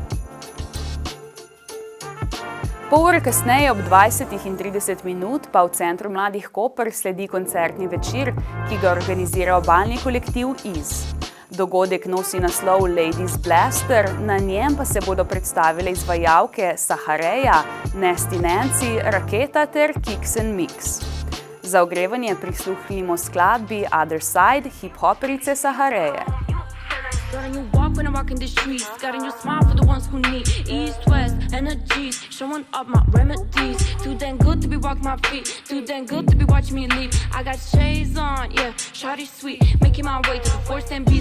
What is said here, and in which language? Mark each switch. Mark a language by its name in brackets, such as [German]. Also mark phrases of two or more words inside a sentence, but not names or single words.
[Slovenian] Pol ure kasneje ob 20:30 minut pa v Centru mladih Koper sledi koncertni večer, ki ga organizira obalni kolektiv Iz. Dogodek nosi naslov Ladies Blaster, na njem pa se bodo predstavile izvajalke Sahareja, Nasty Nancy, Raketa ter Kicks and Mix. Za ogrevanje prisluhnimo skladbi Other Side hip-hoperice Sahareje. [English] Got a new walk when I'm walking the streets. Got a new smile for the ones who need East, West, energies. Showing up my remedies. Too damn good to be walking my feet. Too damn good to be watching me leave. I got shades on, yeah, shawty sweet. Making my way to the force and beats.